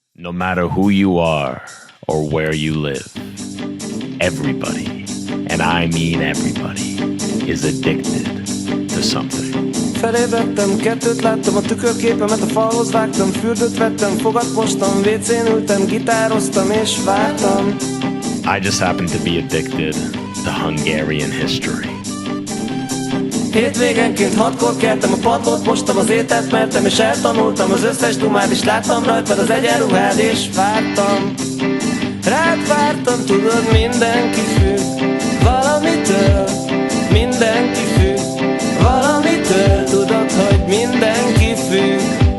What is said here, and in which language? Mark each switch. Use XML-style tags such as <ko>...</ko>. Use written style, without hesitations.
<en>No matter who you are or where you live, everybody, and I mean everybody, is addicted to something.</en> <hu>Felébredtem, kettőt láttam, a tükörképemet a falhoz vágtam, fürdőt vettem, fogat mostam, WC-n ültem, gitároztam és vártam.</hu> <en>I just happen to be addicted to Hungarian history.</en> <hu>Hétvégenként 6-kor keltem, a padlót mostam, az ételt mertem, és eltanultam az összes dumát, és láttam rajtad az egyenruhád, és vártam. Rád vártam, tudod, mindenki függ valamitől, mindenki függ valamitől, tudod, hogy mindenki függ.</hu>